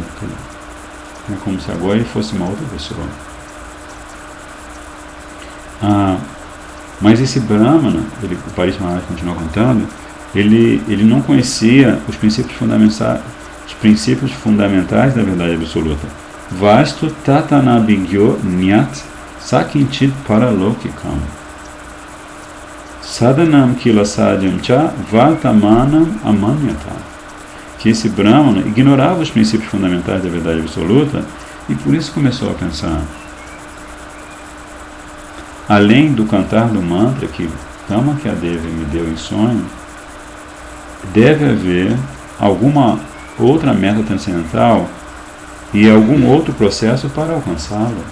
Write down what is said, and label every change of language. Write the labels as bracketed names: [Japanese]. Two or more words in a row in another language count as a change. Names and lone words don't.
[Portuguese] É como se agora ele fosse uma outra pessoa. Mas esse Brahmana, o Parikshit Maharaj continua contando, ele não conhecia os princípios fundamentais da verdade absoluta. [Sanskrit] वस्तु तत्त्वानभिज्ञो ऽन्यत् सकिञ्चित् पारलौकिकम् साधनम् किलसाध्यम् च वर्तमानम् अमन्यत. [Portuguese] Que esse Brahmana ignorava os princípios fundamentais da verdade absoluta e por isso começou a pensar: além do cantar do mantra que Kamakya Devi me deu em sonho, deve haver alguma outra meta transcendental e algum outro processo para alcançá-la.